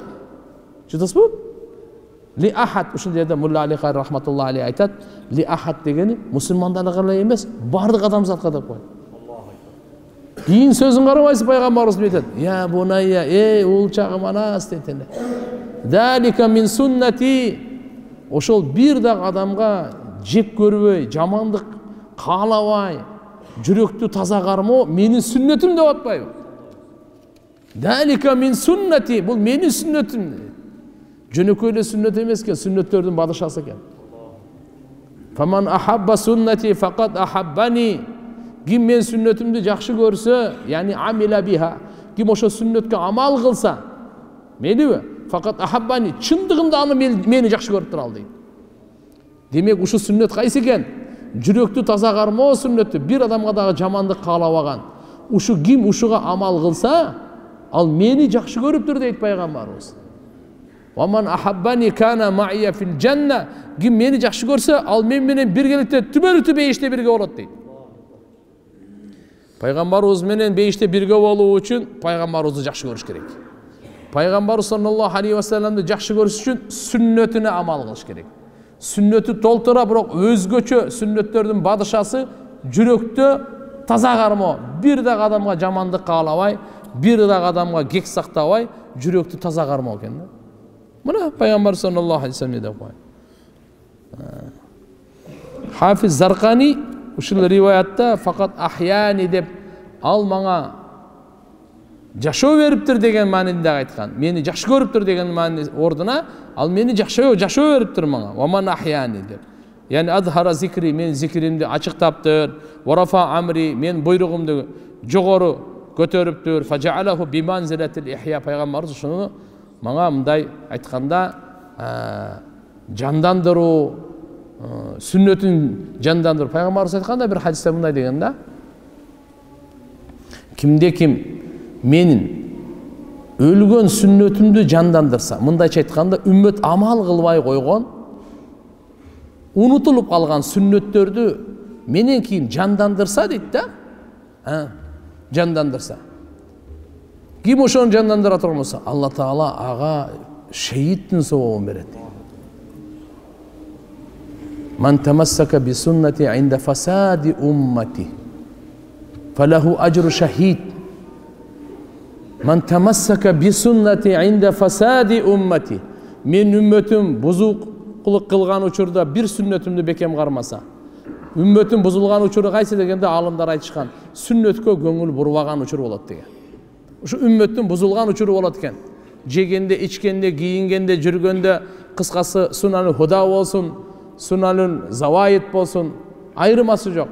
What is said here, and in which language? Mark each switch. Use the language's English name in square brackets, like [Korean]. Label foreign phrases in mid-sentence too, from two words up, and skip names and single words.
[Kyrgyz] Чыдасызбы? [Arabic] لأحد, [Kyrgyz] ушул жерде Мулла Али Кайыр [Arabic] رحمة الله عليه [Kyrgyz] айтат, [Arabic] لأحد [Kyrgyz] дегени мусулмандарга эле эмес, бардык адамзатка деп коет. Кийин сөзүн карабайсыз, пайгамбарыбыз айтат: [Arabic] "يا بني, [Kyrgyz] эй улчагым Анас" дейт эле. [Arabic] ذلك من سنتي. [Kyrgyz] Ошол бир дагы адамга жек көрбөй, жамандык каалабай, жүрөктү таза кармоо менин сүннөтүм деп атпайбы? [Arabic] ذلك من سنتي, [Kyrgyz] бул менин сүннөтүм. Жөнөкөй эле сүннөт эмес экен, сүннөттөрдүн бадышасы экен. [Arabic] فمن أحب سنتي فقد أحبني. [Kyrgyz] Ким мен сүннөтүмдү жакшы көрсө, [Arabic] يعني عمل بها, [Kyrgyz] ким ошо сүннөткө амал кылса, мелиби? [Arabic] فقد أحبني, [Kyrgyz] чындыгында аны мени жакшы көрүп турал дейт. Демек ушу сүннөт кайсы экен? Жүрөктү таза кармоо сүннөтү, бир адамга дагы жамандык каалабаган. Ушу ким ушуга амал кылса, ал мени жакшы көрүптүр дейт пайгамбарыбыз. [Arabic] ومن أحبني كان معي في الجنة. [Kyrgyz] Ким мени жакшы көрсө, ал мен менен биргеликте түбөлүктүү бейиште бирге болот дейт. Пайгамбарыбыз менен бейиште бирге болуу үчүн пайгамбарыбызды жакшы көрүш керек. Пайгамбар [Arabic] صلى الله عليه وسلم [Kyrgyz] жакшы көрүш үчүн сүннөтүнө амал кылыш керек. Сүннөтү толтура, бирок өзгөчө сүннөттөрдүн бадышасы жүрөктө таза кармоо. Бир дагы адамга жамандык каалабай, бир дагы адамга кек сактабай, жүрөктү таза кармоо экен да. Мына пайгамбар [Arabic] صلى الله عليه وسلم [Kyrgyz] деп коет. Хафиз Заркани ушул риваятта [Arabic] فقد أحياني [Kyrgyz] деп ал мага жашоо бериптир деген маанинде айткан. Мени жакшы көрүптүр деген маани ордуна ал мени жашоо бериптир мага. [Arabic] ومن أحياني деп. يعني أظهر ذكري, [Kyrgyz] мен зикримди ачыктаптыр. [Arabic] ورفع أمري, [Kyrgyz] мен буйругумду жогору көтөрүптүр. [Arabic] فجعله بمنزلة الإحياء. [Kyrgyz] Пайгамбарыбыз ушуну мага мындай айтканда жандандыруу, сүннөтүн жандандыруу. Пайгамбарыбыз айтканда бир хадисте мындай деген да: кимде ким менин өлгөн сүннөтүмдү жандандырса, мындайча айтканда үммөт амал кылбай койгон, унутулуп калган сүннөттөрдү менен кийин жандандырса дейт да, жандандырса. Ким ошону жандандыра турган болсо, Алла Таала ага шейиттин сообун берет. [Arabic] من تمسك بسنتي عند فساد أمتي فله أجر شهيد. من تمسك بسنتي عند فساد أمتي. [Kyrgyz] Мен үммөтүм бузукулук кылган учурда бир сүннөтүмдү бекем кармаса, үммөтүм бузулган учуру кайсы дегенде алымдар айтышкан, сүннөткө көңүл бурбаган учур болот деген. Ушу үммөттүн бузулган учуру болот экен. Жегенде, ичкенде, кийингенде, жүргөндө, кыскасы [Arabic] سنن الهدى [Kyrgyz] болсун, [Arabic] سنن الزوائد [Kyrgyz] болсун, айырмасы жок.